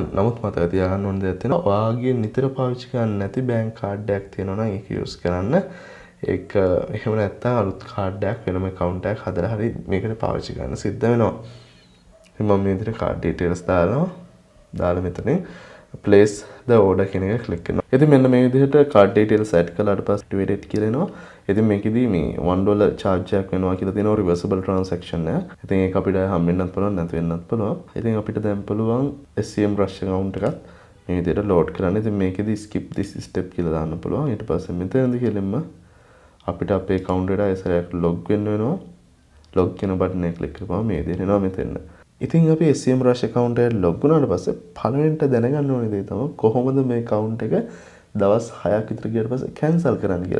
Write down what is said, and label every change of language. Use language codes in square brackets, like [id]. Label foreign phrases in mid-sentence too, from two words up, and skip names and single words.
[si] නමුත් මතක තියාගන්න ඕන දෙයක් තියෙනවා. ඔයාගේ නිතර පාවිච්චි කරන්නේ නැති [en] bank card [si] එකක් තියෙනවා නම් ඒක use කරන්න. ඒක එහෙම නැත්නම් අලුත් card එකක් වෙනම account එකක් හදලා හරි මේකට පාවිච්චි කරන්න සිද්ධ වෙනවා. ඉතින් මම මේ විදිහට [en] card details [si] දාලා මෙතනින් [en] place the order [si] කියන එක click කරනවා. ඉතින් මෙන්න මේ විදිහට [en] card details [si] add කළාට පස්සේ activate කියලා එනවා. ඉතින් මේකෙදි මේ $1 charge එකක් වෙනවා කියලා තියෙනවා [en] reversible transaction [si] එක. ඉතින් ඒක අපිට හම්බෙන්නත් පුළුවන් නැති වෙන්නත් පුළුවන්. ඉතින් අපිට දැන් පුළුවන් semrush account එකත් මේ විදිහට load කරන්න. ඉතින් මේකෙදි [en] skip this step [si] කියලා දාන්න පුළුවන්. ඊට පස්සේ මෙතනදී කෙලින්ම අපිට අපේ account එකට ඇසරයක් log වෙන්න වෙනවා. log කියන බටන් එක click කරපුවම මේ විදිහට එනවා මෙතන. ඉතින් අපි semrush account එකට log වුණාට පස්සේ පළවෙනිට දැනගන්න ඕනේ දේ තමයි කොහොමද මේ account එක දවස් 6ක් විතර ගියට පස්සේ cancel කරන්න කියලා.